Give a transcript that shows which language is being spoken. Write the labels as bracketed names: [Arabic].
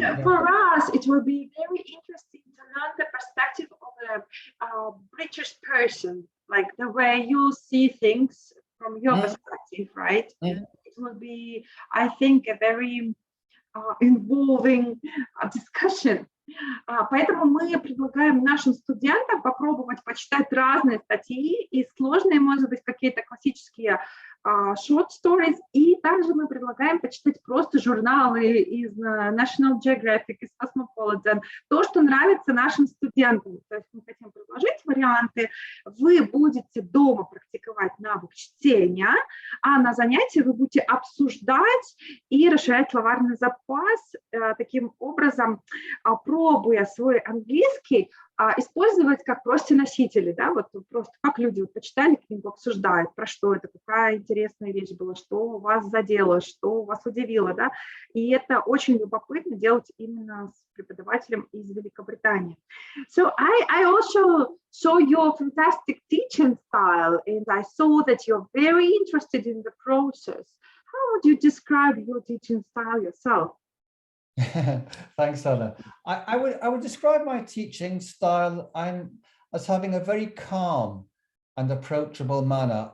[English] And for us, it will be very interesting to learn the perspective of a British person, like the way you see things from your perspective, right? It will be, I think, a very involving discussion. [Russian] Поэтому мы предлагаем нашим студентам попробовать почитать разные статьи, и сложные, может быть, какие-то классические [English] short stories, [Russian] и также мы предлагаем почитать просто журналы из National Geographic, из Cosmopolitan, то, что нравится нашим студентам. То есть мы хотим предложить варианты, вы будете дома практиковать навык чтения, а на занятии вы будете обсуждать и расширять словарный запас, таким образом пробуя свой английский, использовать как просто носители, да, вот просто как люди вот почитали книгу, обсуждают, про что это, какая интересная вещь была, что вас задело, что вас удивило, да, и это очень любопытно делать именно с преподавателем из Великобритании. [English] So I also saw your fantastic teaching style, and I saw that you're very interested in the process. How would you describe your teaching style yourself? Thanks, Anna. I would describe my teaching style as having a very calm and approachable manner.